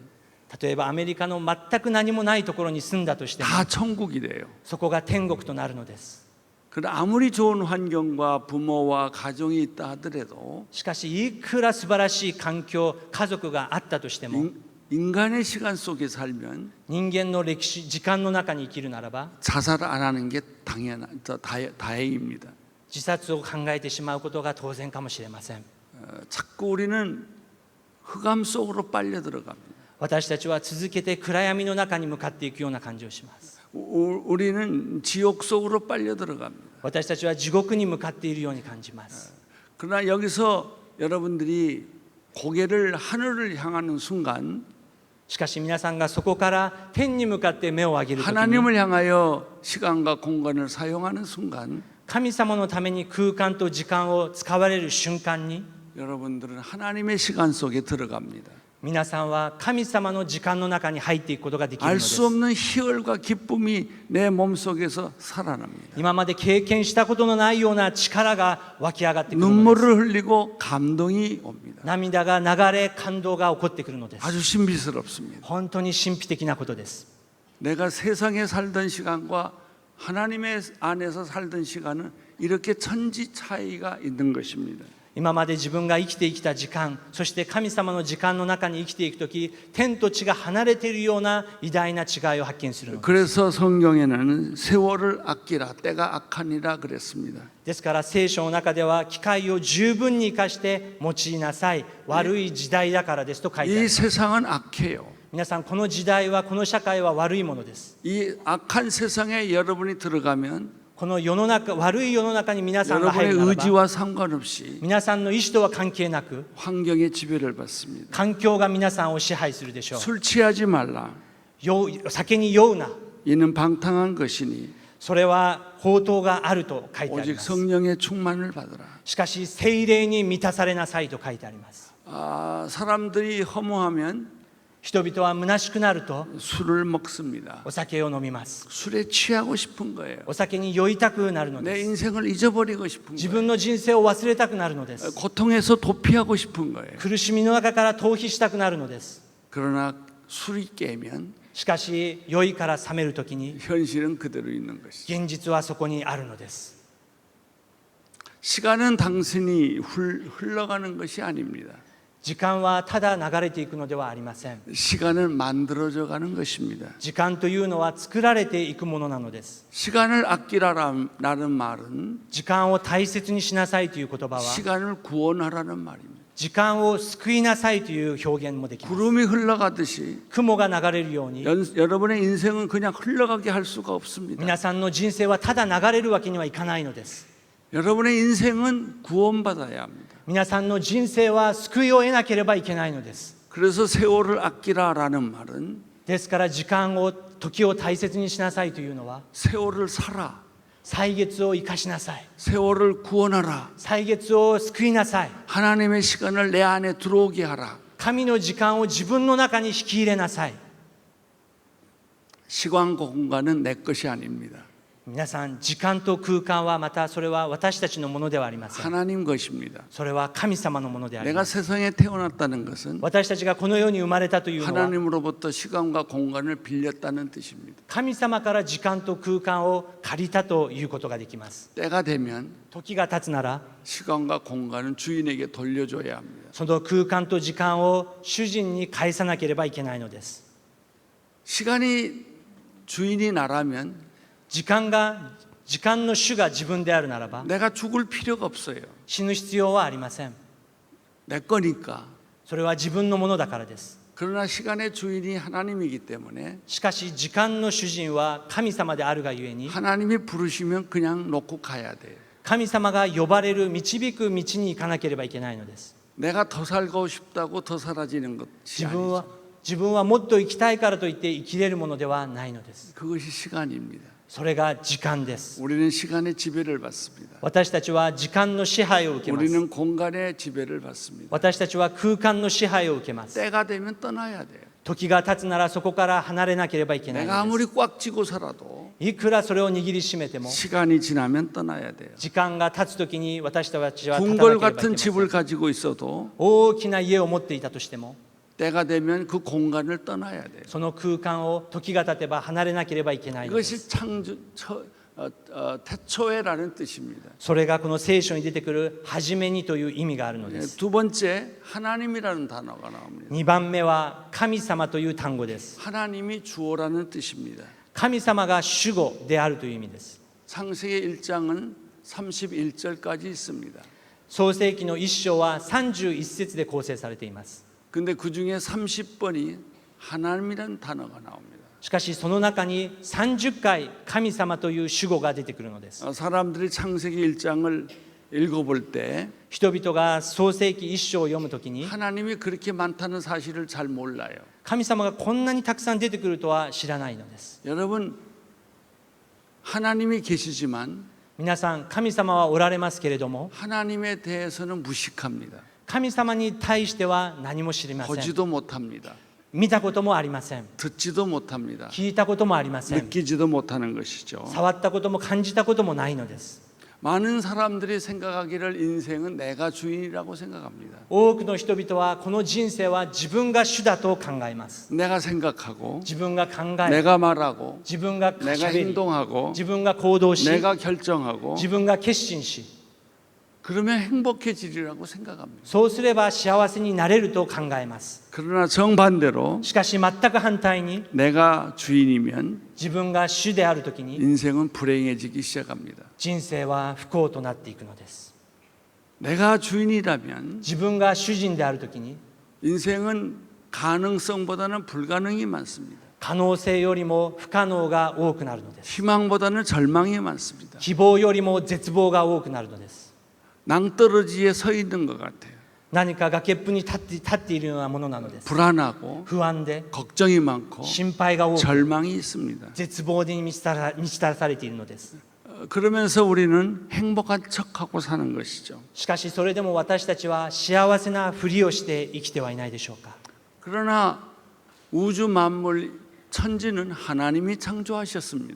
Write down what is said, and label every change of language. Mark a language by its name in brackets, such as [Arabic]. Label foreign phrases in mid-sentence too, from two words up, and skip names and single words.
[Japanese] 例えばアメリカの全く何もないところに住んだとしても、 [Korean] 다 천국이 돼요. [Japanese] そこが天国となるのです。 [Korean] 그러나 아무리 좋은 환경과 부모와 가정이 있다 하더라도 [Japanese] しかしいくら素晴らしい環境、家族があったとしても、 [Korean] 인간의 시간 속에 살면 [Japanese] 人間の歴史、時間の中に生きるならば [Korean] 자살 안 하는 게 다행입니다. [Japanese] 自殺を考えてしまうことが当然かもしれません。 [Korean] 자꾸 우리는 흑암 속으로 빨려 들어갑니다. [Japanese] 私たちは続けて暗闇の中に向かっていくような感じをします。 [Korean] 우리는 지옥 속으로 빨려 들어갑니다. [Japanese] 私たちは地獄に向かっているように感じます。 [Korean] 그러나 여기서 여러분들이 고개를 하늘을 향하는 순간 [Japanese] しかし皆さんがそこから天に向かって目を上げるときに、 [Korean] 하나님을 향하여 시간과 공간을 사용하는 순간 [Japanese] 神様のために空間と時間を使われる瞬間に、 [Korean] 여러분들은 하나님의 시간 속에 들어갑니다. [Japanese] 皆さんは神様の時間の中に入っていくことができるの [Korean] 알 [Japanese] です。 [Korean] 수 없는 희열과 기쁨이 내 몸속에서 살아납니다. [Japanese] 今まで経験したことのないような力が湧き上がってくるのです。 [Korean] 눈물을 흘리고 감동이 옵니다. [Japanese] 涙が流れ、感動が起こってくるのです。 [Korean] 아주 신비스럽습니다. [Japanese] 本当に神秘的なことです。 [Korean] 내가 세상에 살던 시간과 하나님의 안에서 살던 시간은 이렇게 천지 차이가 있는 것입니다. [Japanese] 今まで自分が生きてきた時間、そして神様の時間の中に生きていくとき、天と地が離れているような偉大な違いを発見するのです。 [Korean] 그래서 성경에는 세월을 아끼라 때가 악하니라 그랬습니다. [Japanese] ですから聖書の中では機会を十分に生かして用いなさい、悪い時代だからですと書いてあり [Korean] 이 [Japanese] ます。 [Korean] 세상은 악해요. [Japanese] 皆さん、この時代は、この社会は悪いものです。 [Korean] 이 악한 세상에 여러분이 들어가면 [Japanese] この世の中、悪い世の中に皆さんが入 [Korean] 여러분의 [Japanese] るならば、 [Korean] 의지와 상관없이 [Japanese] 皆さんの意思とは関係なく、 [Korean] 환경의 지배를 받습니다. [Japanese] 環境が皆さんを支配するでしょう。 [Korean] 술 취하지 말라. [Japanese] 酒に酔うな。 [Korean] 이는 방탕한 것이니 [Japanese] それは放蕩があると書いてあり [Korean] 오직 [Japanese] ます。 [Korean] 성령의 충만을 받으라. [Japanese] しかし聖霊に満たされなさいと書いてあります。 [Korean] 사람들이 허무하면 [Japanese] 人々は虚しくなると [Korean] 술을 먹습니다. [Japanese] お酒を飲みます。 [Korean] 술에 취하고 싶은 거예요. [Japanese] お酒に酔いたくなるの [Korean] 내 [Japanese] です。 [Korean] 인생을 잊어버리고 싶은 [Japanese] 自 [Korean] 거예요. [Japanese] 分の人生を忘れたくなるのです。 [Korean] 고통에서 도피하고 싶은 거예요. [Japanese] 苦しみの中から逃避したくなるのです。 [Korean] 그러나 술이 깨면 [Japanese] しかし酔いから覚めるときに [Korean] 현실은 그대로 있는 것이죠. [Japanese] 現実はそこにあるのです。 [Korean] 시간은 단순히 흘러가는 것이 아닙니다. [Japanese] 時間はただ流れていくのではありません。 [Korean] 시간은 만들어져 가는 것입니다. [Japanese] 時間というのは作られていくものなのです。 [Korean] 시간을 아끼라라는 말은 [Japanese] 時間を大切にしなさいという言葉は、 [Korean] 시간을 구원하라는 말입니다. [Japanese] 時間を救いなさいという表現もできます。 [Korean] 구름이 흘러가듯이 [Japanese] 雲が流れるように、 [Korean] 여러분의 인생은 그냥 흘러가게 할 수가 없습니다. [Japanese] 皆さんの人生はただ流れるわけにはいかないのです。 [Korean] 여러분의 인생은 구원받아야 합니다. [Japanese] 皆さんの人生は救いを得なければいけないのです。 [Korean] 그래서 세월을 아끼라라는 말은 [Japanese] ですから時間を、時を大切にしなさいというのは、 [Korean] 세월을 살아, [Japanese] 歳月を生かしなさい、 [Korean] 세월을 구원하라, [Japanese] 歳月を救いなさい、 [Korean] 하나님의 시간을 내 안에 들어오게 하라. [Japanese] 神の時間を自分の中に引き入れなさい。 [Korean] 시간과 공간은 내 것이 아닙니다. [Japanese] 皆さん、時間と空間はまたそれは私たちのものではありません。 [Korean] 하나님 것입니다. [Japanese] それは神様のものであり [Korean] 내가 [Japanese] ます。 [Korean] 세상에 태어났다는 것은 [Japanese] 私たちがこの世に生まれたというのは、 [Korean] 하나님으로부터 시간과 공간을 빌렸다는 뜻입니다. [Japanese] 神様から時間と空間を借りたということができます。 [Korean] 때가 되면 [Japanese] 時が経つなら、 [Korean] 시간과 공간은 주인에게 돌려줘야 합니다. [Japanese] その空間と時間を主人に返さなければいけないのです。 [Korean] 시간이 주인이 나라면 [Japanese] 時間の主が自分であるならば、 [Korean] 내가 죽을 필요가 없어요. [Japanese] 死ぬ必要はありません。 [Korean] 내 거니까. [Japanese] それは自分のものだからです。 [Korean] 그러나 시간의 주인이 하나님이기 때문에 [Japanese] しかし時間の主人は神様であるがゆえに、 [Korean] 하나님이 부르시면 그냥 놓고 가야 돼요. [Japanese] 神様が呼ばれる導く道に行かなければいけないのです。 [Korean] 내가 더 살고 싶다고 더 사라지는 것이 [Japanese] 自分 [Korean] 아니죠. [Japanese] はもっと生きたいからといって生きれるものではないのです。 [Korean] 그것이 시간입니다. [Japanese] それが時間です。 [Korean] 우리는 시간의 지배를 받습니다. [Japanese] 私たちは時間の支配を受けます。 [Korean] 우리는 공간의 지배를 받습니다. [Japanese] 私たちは空間の支配を受けます。 [Korean] 때가 되면 떠나야 돼요. [Japanese] 時が経つならそこから離れなければいけない [Korean] 내가 [Japanese] ので [Korean] 아무리 꽉 쥐고 살아도 [Japanese] す。いくらそれを握りしめても [Korean] 시간이 지나면 떠나야 돼요. [Japanese] 時間が経つときに私たちは立たな [Korean] 궁궐 [Japanese] ければいけ [Korean] 같은 [Japanese] ませ [Korean] 집을 [Japanese] ん。 [Korean] 가지고 있어도 [Japanese] 大きな家を持っていたとしても [Korean] 때가 되면 그 공간을 떠나야 돼요. [Japanese] その空間を時が経てば離れなければいけないのです。 [Korean] 이것이 태초에라는 뜻입니다. [Japanese] それがこの聖書に出てくる初めにという意味があるのです。 [Korean] 두 번째 하나님이라는 단어가 나옵니다. [Japanese] 2 番目は神様という単語です。 [Korean] 하나님이 주어라는 뜻입니다. [Japanese] 神様が主語であるという意味です。 [Korean] 창세기 1장은 31절까지 있습니다. [Japanese] 創世記の1章は31節で構成されています。 [Korean] 근데 그 중에 30번이 하나님이라는 단어가 나옵니다. [Japanese] しかしその中に30回神様という主語が出てくるのです。 [Korean] 사람들이 창세기 1장을 읽어볼 때 [Japanese] 人々が創世記1章を読むときに [Korean] 하나님이 그렇게 많다는 사실을 잘 몰라요. [Japanese] 神様がこんなにたくさん出てくるとは知らないのです。 [Korean] 여러분, 하나님이 계시지만 [Japanese] 皆さん神様はおられますけれども [Korean] 하나님에 대해서는 무식합니다. [Japanese] 神様に対しては何も知りません。 [Korean] 보지도 못합니다. [Japanese] 見たこともありません。 [Korean] 듣지도 못합니다. [Japanese] 聞いたこともありません。 [Korean] 느끼지도 못하는 것이죠. [Japanese] 触ったことも感じたこともないのです。 [Korean] 많은 사람들이 생각하기를 인생은 내가 주인이라고 생각합니다. [Japanese] 多くの人々はこの人生は自分が主だと考えます。 [Korean] 내가 생각하고 [Japanese] 自分が考え、 [Korean] 내가 말하고 [Japanese] 自分が [Korean] 내가 [Japanese] しゃべり、 [Korean] 행동하고 [Japanese] 自分が行動し、 [Korean] 내가 결정하고 [Japanese] 自分が決心し、 [Korean] 그러면 행복해지리라고 생각합니다. [Japanese] そうすれば幸せになれると考えます。 [Korean] 그러나 정반대로 [Japanese] しかし全く反対に [Korean] 내가 주인이면 [Japanese] 自分が主であるときに [Korean] 인생은 불행해지기 시작합니다. [Japanese] 人生は不幸となっていくのです。 [Korean] 내가 주인이라면 [Japanese] 自分が主人であるときに [Korean] 인생은 가능성보다는 불가능이 많습니다. [Japanese] 可能性よりも不可能が多くなるのです。 [Korean] 희망보다는 절망이 많습니다. [Japanese] 希望よりも絶望が多くなるのです。 [Korean] 낭떠러지에 서 있는 것 같아요. [Japanese] 何か崖っぷに立っているようなものなのです。 [Korean] 불안하고 [Japanese] 不安で [Korean] 걱정이 많고 [Japanese] 心配が多く [Korean] 절망이 있습니다. [Japanese] 絶望に満ちたらされているのです。 [Korean] 그러면서 우리는 행복한 척하고 사는 것이죠. [Japanese] しかしそれでも私たちは幸せなふりをして生きてはいないでしょうか。 [Korean] 그러나 우주 만물 천지는 하나님이 창조하셨습니다.